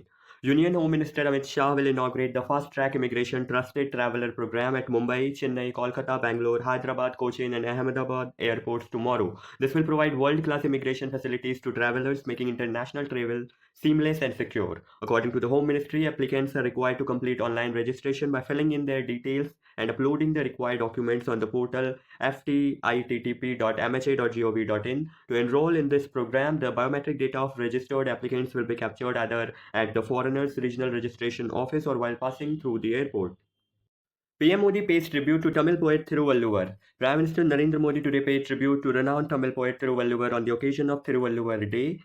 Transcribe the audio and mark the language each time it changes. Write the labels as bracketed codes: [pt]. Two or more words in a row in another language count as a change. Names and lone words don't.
[en] Union Home Minister Amit Shah will inaugurate the Fast Track Immigration Trusted Traveller Program at Mumbai, Chennai, Kolkata, Bangalore, Hyderabad, Cochin and Ahmedabad airports tomorrow. This will provide world-class immigration facilities to travelers, making international travel seamless and secure. According to the Home Ministry, applicants are required to complete online registration by filling in their details and uploading the required documents on the portal ftittp.mha.gov.in. To enroll in this program, the biometric data of registered applicants will be captured either at the Foreigners Regional Registration Office or while passing through the airport. PM Modi pays tribute to Tamil poet Thiruvalluvar. Prime Minister Narendra Modi today paid tribute to renowned Tamil poet Thiruvalluvar on the occasion of Thiruvalluvar Day.